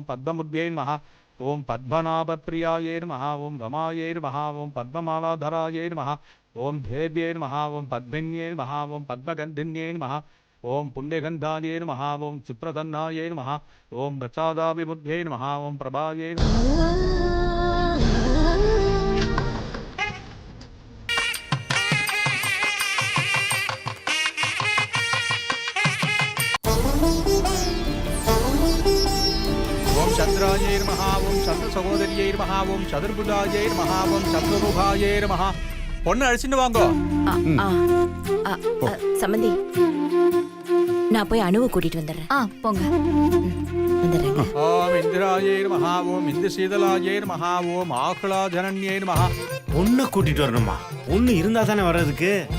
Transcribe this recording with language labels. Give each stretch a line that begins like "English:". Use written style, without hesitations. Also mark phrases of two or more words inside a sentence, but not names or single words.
Sanskrit: पद्ममुख्यै नमः, ओं पद्मनाभप्रियायै नमः, ओं रमायै नमः, ओं पद्ममालाधरायै नमः, ओं देव्यै नमः, ओं पद्मिन्यै नमः, ओं पद्मगन्धिन्यै नमः, ओं पुण्यगन्धायै नमः, ओं सुप्रसन्नायै नमः, ओं प्रसादाभिमुख्यै नमः, ओं प्रभायै नमः. चंद्राये नमः, ओम चंद्र सहोदरिये नमः, ओम चतुर्भुजाये नमः, ओम चतुर्मुखाये नमः.
Tamil: பொண்ணு அழைச்சிட்டு வாங்கோ. சம்பந்தி, நான் போய் அணுவை கூட்டிட்டு வந்துடுறேன். போங்க. வந்துடுறேங்க.
Sanskrit: ओं इन्दिरायै नमः, ओं इन्दुशीतलायै नमः, ओं आह्लादजनन्यै नमः.
Tamil: பொண்ணை கூட்டிட்டு வரணுமா? பொண்ணு இருந்தா தானே வர்றதுக்கு.